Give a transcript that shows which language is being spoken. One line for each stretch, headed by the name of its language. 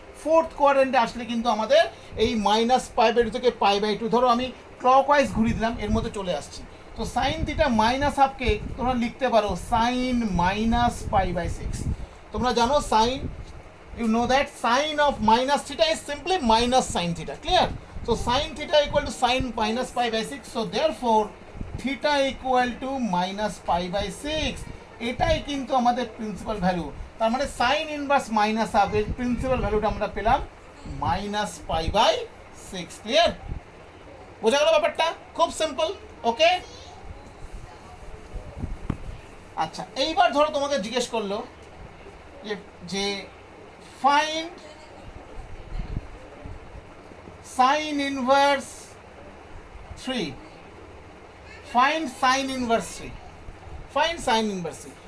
Bangla: Fourth কোয়াড্রেন্টে আসলে কিন্তু আমাদের এই -π/2 থেকে π/2, ধরো আমি ক্লকওয়াইজ ঘুরিয়ে দিলাম, এর মধ্যে চলে আসছি। তো সাইন থিটা মাইনাস হাফকে তোমরা লিখতে পারো সাইন -π/6। তোমরা জানো
English: Sine, you know that sine of minus theta is simply minus sine theta, clear. So sin theta equal to sin -π/6. So therefore theta equal to -π/6.
Bangla: এটাই কিন্তু আমাদের প্রিন্সিপাল ভ্যালু। তার মানে সাইন ইনভার্স মাইনাস হাফ এর principal ভ্যালুটা আমরা পেলাম -π/6, clear. বোঝা গেল ব্যাপারটা? খুব সিম্পল, ওকে। আচ্ছা, এইবার ধরো তোমাকে জিজ্ঞেস করলো যে
English: Find sin inverse 3, find sin inverse 3, find sin inverse 3।